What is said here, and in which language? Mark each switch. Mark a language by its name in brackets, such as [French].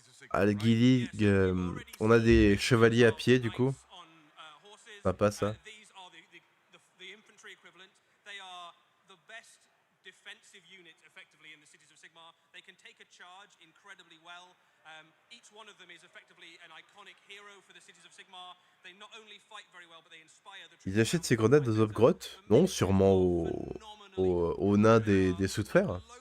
[French] À la Guild, on a des chevaliers à pied du coup. Sympa ça. [English] These are the infantry equivalent. They are the best defensive unit effectively in the cities of Sigmar. They can take a charge incredibly well. Each one of them is effectively an iconic hero for the cities of Sigmar. They not only fight very well, but they inspire the [French] Ils achètent ces grenades aux Grotte? Non, sûrement aux nains des sous de fer.